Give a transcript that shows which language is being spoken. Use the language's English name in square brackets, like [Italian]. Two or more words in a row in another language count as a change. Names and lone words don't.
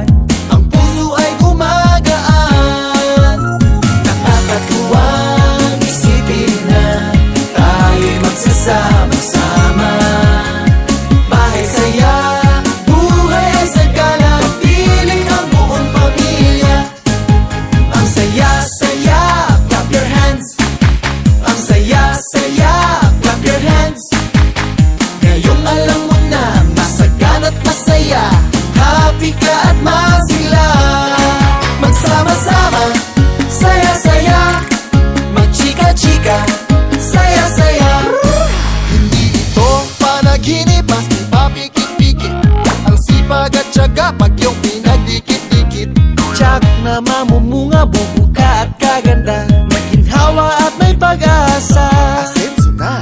[Filipino] Ang puso ay gumagaan. Nakakatuwang isipin na tayo'y magsasama-sama. Bahay saya, buhay ay sagana, piling ang buong pamilya. Ang saya-saya, [English] clap your hands. [Filipino] Ang saya-saya, [English] clap your hands. [Filipino] Ngayong alam mo na, masagana at masaya, happy ka at masigla. Magsama-sama, saya-saya, magchika-chika, saya-saya. Hindi ito panaginip, maski papikit-pikit. Ang sipag at tiyaga, pag yung pinagdikit-dikit. Tiyak na mamumunga, bubuka at kaganda, maginhawa at may pag-asa. Asenso na.